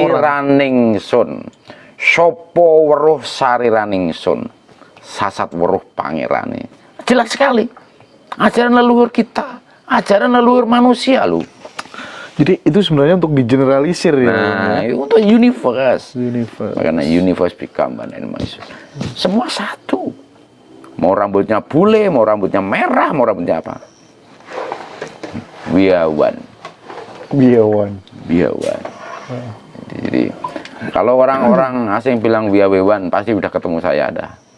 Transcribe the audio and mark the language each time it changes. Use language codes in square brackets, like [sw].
[jv] Sariraning sun. Sopo weruh sariraning sun. Sasat weruh pangerane. [id] Jelas sekali. Ajaran leluhur kita, ajaran leluhur manusia loh. Jadi itu sebenarnya untuk digeneralisir ya. Nah, untuk universe. [en] Makanya universe become one and manusia. [id] Semua satu. Mau rambutnya bule, mau rambutnya merah, mau rambutnya apa. [en] We are one. We are one. We are one. [id] Jadi kalau orang-orang asing bilang [en] we are one, [id] pasti udah ketemu saya ada.